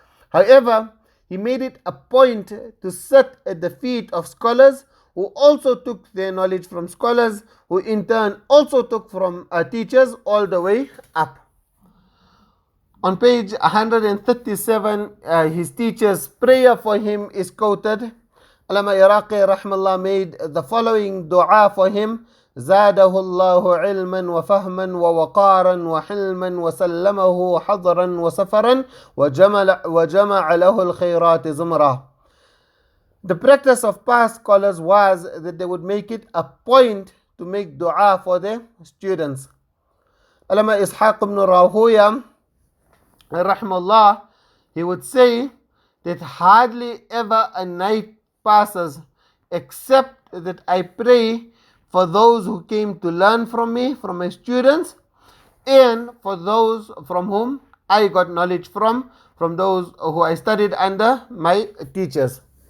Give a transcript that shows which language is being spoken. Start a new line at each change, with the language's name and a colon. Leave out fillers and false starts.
English: However, he made it a point to sit at the feet of scholars who also took their knowledge from scholars, who in turn also took from teachers all the way up. On page 137, his teacher's prayer for him is quoted. Allama Iraqi rahmallah made the following dua for him:
Arabic: زاده الله علما وفهما ووقارا وحلما وسلمه حضرا وسفرا وجمع له الخيرات زمرا.
English: The practice of past scholars was that they would make it a point to make dua for their students. Allama Ishaq ibn Rahuya rahmallah, he would say that hardly ever a night passes except that I pray for those who came to learn from me, from my students, and for those from whom I got knowledge from those who I studied under my teachers.